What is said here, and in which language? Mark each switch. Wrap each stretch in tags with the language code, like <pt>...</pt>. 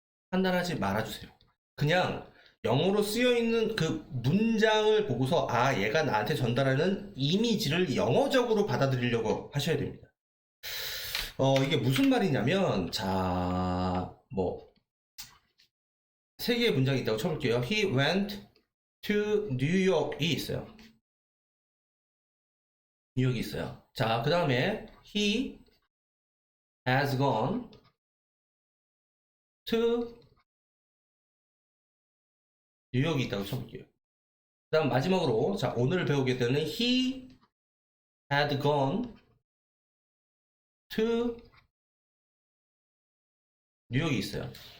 <ko>판단하지 말아 주세요. 그냥 영어로 쓰여 있는 그 문장을 보고서 얘가 나한테 전달하는 이미지를 영어적으로 받아들이려고 하셔야 됩니다. 이게 무슨 말이냐면, 자, 뭐 세 개의 문장이 있다고 쳐볼게요.</ko> <en>He went to New York이 있어요.</en> <ko>뉴욕이 있어요. 자, 그 다음에</ko> <en>he has gone to</en> <ko>뉴욕이 있다고 쳐볼게요. 그 다음 마지막으로, 자, 오늘 배우게 되는</ko> <en>he had gone to</en> <ko>뉴욕이 있어요.</ko>